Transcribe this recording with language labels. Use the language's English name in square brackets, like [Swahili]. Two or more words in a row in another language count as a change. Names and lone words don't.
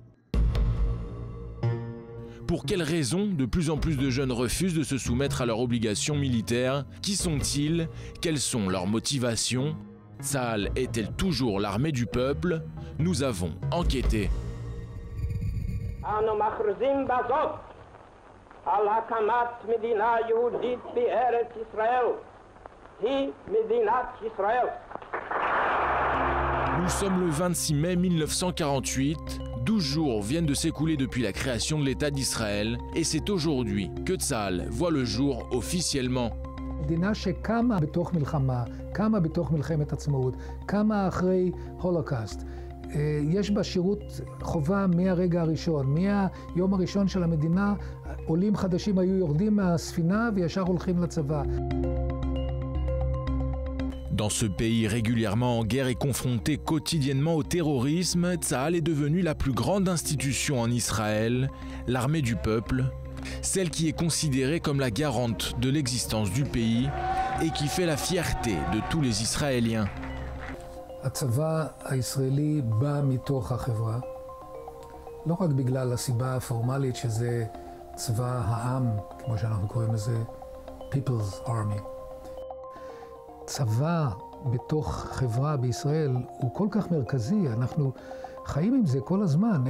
[French] Pour quelles raisons de plus en plus de jeunes refusent de se soumettre à leurs obligations militaires? Qui sont-ils? Quelles sont leurs motivations? Tsahal est-elle toujours l'armée du peuple? Nous avons enquêté. [Hebrew] על הקמת מדינה יהודית בארץ ישראל, [French] Nous sommes le 26 mai 1948. 12 jours viennent de s'écouler depuis la création de l'État d'Israël et c'est aujourd'hui que Tsahal voit le jour officiellement. [Hebrew] מדינה שקמה בתוך מלחמה, קמה בתוך מלחמת עצמאות, קמה אחרי הולוקאסט. יש בה שירות חובה מהרגע הראשון, מהיום הראשון של המדינה, עולים חדשים היו יורדים מהספינה וישר הולכים לצבא. [French] Dans ce pays régulièrement en guerre et confronté quotidiennement au terrorisme, Tsahal est devenue la plus grande institution en Israël, l'armée du peuple, celle qui est considérée comme la garante de l'existence du pays et qui fait la fierté de tous les Israéliens. [Hebrew] הצבא הישראלי בא מתוך החברה, לא רק בגלל הסיבה הפורמלית שזה צבא העם, כמו שאנחנו קוראים לזה, [English] People's Army. [Hebrew] צבא בתוך חברה בישראל הוא כל כך מרכזי, אנחנו חיים עם זה כל הזמן.